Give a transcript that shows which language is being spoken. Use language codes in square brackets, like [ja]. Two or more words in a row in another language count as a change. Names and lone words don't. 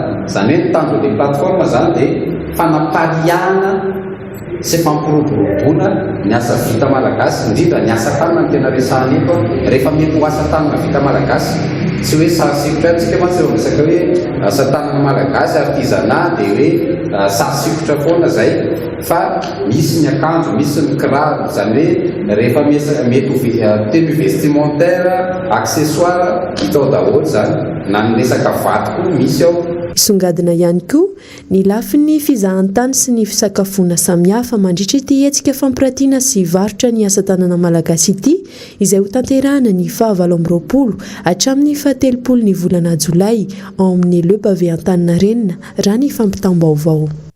[mg] Zany hoe ny tanjon'ilay plateforme zany dia fanapariahana sy fampiroboroboana ny asa vita malagasy, indrindra ny asa tanana ny tena resahana eto rehefa mety ho asa tanana vita malagasy. Tsy hoe sarisikotra antsika mantsy eo resaka hoe asa tanana malagasy artisanat dia hoe sarisikotra foana zay, fa misy ny akanjo, misy ny kiraro, zany hoe rehefa mety [fr] tenu vestimentaire, [mg] accessoire hitao daholo zany, na ny resaka vato koa misy ao. Songadina ihany koa ny lafin'ny fizahantany sy ny fisakafoana samihafa mandritra ity hetsika fampiratiana sy varotra ny asa tanana malagasy ity, izay ho tanterahana ny 2020 hatramin'ny 17 ny volana Jolay ao amin'ny Le Pavé Antaninarenina raha ny fampitam-baovao.